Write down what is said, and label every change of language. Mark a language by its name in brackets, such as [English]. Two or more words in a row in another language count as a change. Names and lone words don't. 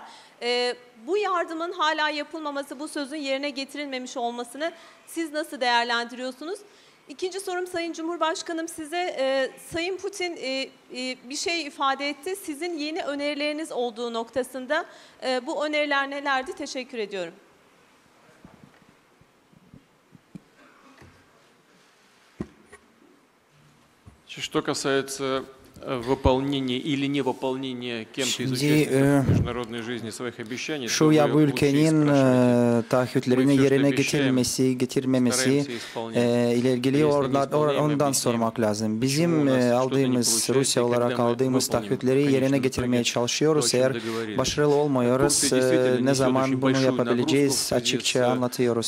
[Turkish] Bu yardımın hala yapılmaması, bu sözün yerine getirilmemiş olmasını siz nasıl değerlendiriyorsunuz? İkinci sorum Sayın Cumhurbaşkanım size, Sayın Putin bir şey ifade etti. Sizin yeni önerileriniz olduğu noktasında bu öneriler nelerdi? Teşekkür ediyorum. [Russian] Что касается выполнения или невыполнения кем-то из участников международной жизни своих обещаний, [Turkish] şu ya bu ülkenin taahhütlerini yerine getirmemesi ile ilgili ondan sormak lazım. Bizim aldığımız, Rusya olarak aldığımız taahhütleri yerine getirmeye çalışıyoruz. Eğer başarılı olmuyoruz, ne zaman bunu yapabileceğiz açıkça anlatıyoruz.